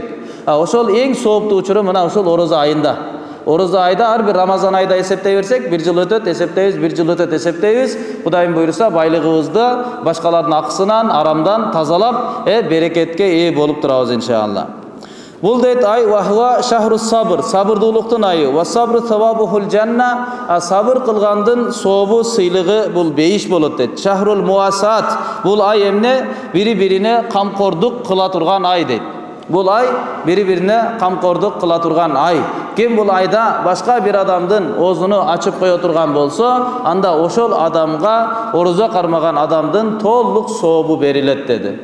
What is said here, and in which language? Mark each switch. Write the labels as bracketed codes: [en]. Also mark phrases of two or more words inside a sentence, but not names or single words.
[ky] Ошол эң сооптуу учуру мына ошол ороза айында. Ороза айда ар бир Рамазан айда эсептей берсек, бир жыл өтөт, эсептейбиз, бир жыл өтөт, эсептейбиз. Кудайым буйруса, байлыгыбызды башкалардын акысынан, арамдан тазалап, берекетке ээ болуп турабыз иншалла. Бул дейт ай [ar] وهو شهر الصبر, [ky] сабырдуулуктун айы. [ar] والصبر ثوابه الجنة, [ky] сабыр кылгандын сообу сыйлыгы бул бейиш болот дейт. [ar] شهر المواساة, [ky] бул ай эмне? Бири-бирине камкордук кыла турган ай дейт. Бул ай бири-бирине камкордук кыла турган ай. Ким бул айда башка бир адамдын оозуну ачып кое турган болсо, анда ошол адамга орозо кармаган адамдын толук сообу берилет деди.